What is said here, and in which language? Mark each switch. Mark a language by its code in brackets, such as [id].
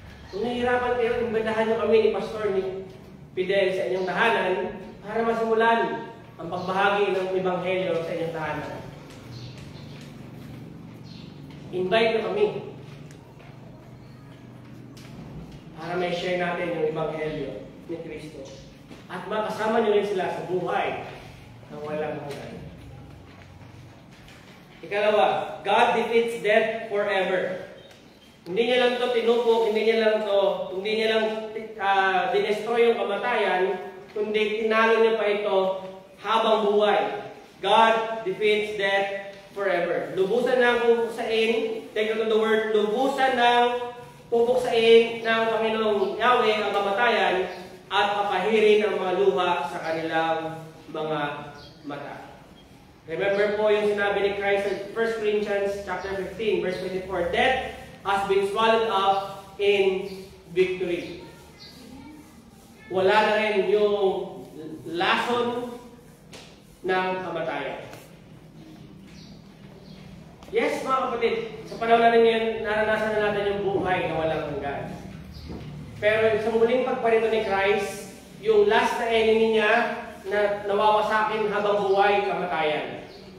[tl] Kung nahihirapan kayo, imbitahan nyo kami ni Pastor ni Fidel sa inyong tahanan para masimulan ang pagbahagi ng Ebanghelyo sa inyong tahanan. Invite nyo kami para may share natin yung Ebanghelyo ni Kristo. At makasama nyo rin sila sa buhay ng walang hanggan. [en] Ikalawa, God defeats death forever. [tl] Hindi niya lang ito tinupok, hindi niya lang dinestroy yung kamatayan, kundi tinalo niya pa ito habang buhay. [en] God defeats death forever. [tl] Lubusan ng pupuksain, [en] take note of the word, [tl] lubusan ng pupuksain ng Panginoong Yahweh ang kamatayan at papahirin ang mga luha sa kanilang mga mata. [en] Remember [tl] po yung sinabi ni Christ sa [en] 1 Corinthians chapter 15, verse 24, death has been swallowed up in victory. [tl] Wala na rin yung lason ng kamatayan. Yes, mga kapatid, sa panahon natin ngayon, naranasan na natin yung buhay na walang hanggan. Pero sa muling pagparito ni Christ, yung last na enemy niya na nawawasakin habang buhay, kamatayan.